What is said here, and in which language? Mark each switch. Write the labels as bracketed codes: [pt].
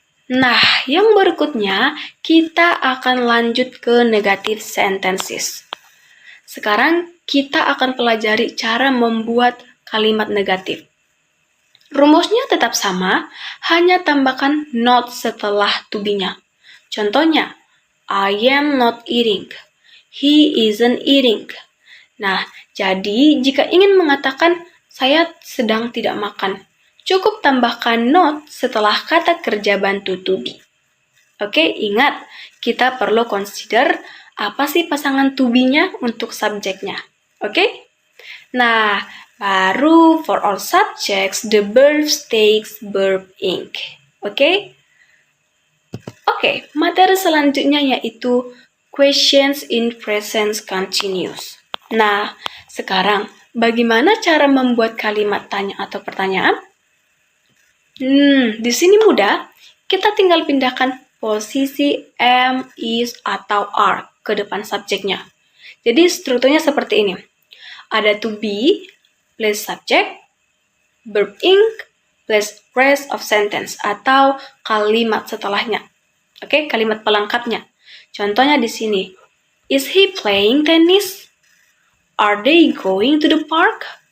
[id] Nah, yang berikutnya kita akan lanjut ke negative sentences. Sekarang kita akan pelajari cara membuat kalimat negatif. Rumusnya tetap sama, hanya tambahkan not setelah to be-nya. [en] Contohnya, I am not eating. He isn't eating. [id] Nah, jadi jika ingin mengatakan saya sedang tidak makan, cukup tambahkan not setelah kata kerja bantu to be. Oke, ingat, kita perlu consider apa sih pasangan to be-nya untuk subjeknya. Oke? [en] Nah, baru for all subjects, the verb takes verb ing. [id] Oke? Oke, materi selanjutnya yaitu questions in present continuous. Nah, sekarang bagaimana cara membuat kalimat tanya atau pertanyaan? Di sini mudah. Kita tinggal pindahkan posisi am, is, atau are ke depan subjeknya. Jadi strukturnya seperti ini. Ada to be plus subject, verb ing plus rest of sentence atau kalimat setelahnya. Oke, kalimat pelengkapnya. Contohnya di sini. [en] Is he playing tennis? Are they going to the park?